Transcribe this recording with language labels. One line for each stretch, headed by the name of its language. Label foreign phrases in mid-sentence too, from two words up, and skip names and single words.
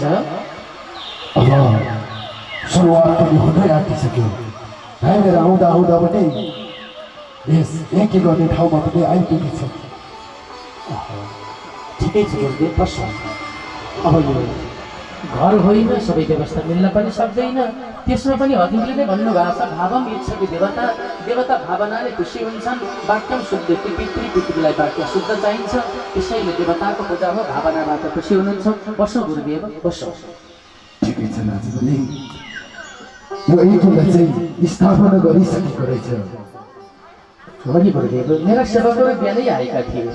Nepali: अब सुरुवात पनि हुँदै आँटिसक्यो हामीहरू आउँदा आउँदा पनि यस एकी गर्ने ठाउँमा पनि आइपुगेछ ठिकै छ गुरुदेव बस अब यो घर होइन सबै व्यवस्था मिल्न पनि सक्दैन त्यसमा पनि हजुरले नै भन्नुभएको छ
Sanskrit: भावम इच्छति देवता
Nepali: देवता भावनाले खुसी हुन्छन् वाक्यम शुद्ध पितृलाई वाक्य शुद्ध चाहिन्छ त्यसैले देवताको पूजा हो भावनाबाट खुसी हुनुहुन्छ बसौँ गुरुदेव बसौँ ठिकै छ नाजुले यो एकीलाई चाहिँ स्थापना गरिसकेको रहेछ अघि गुरुदेव मेरा सेवकहरू बिहानै आएका थिए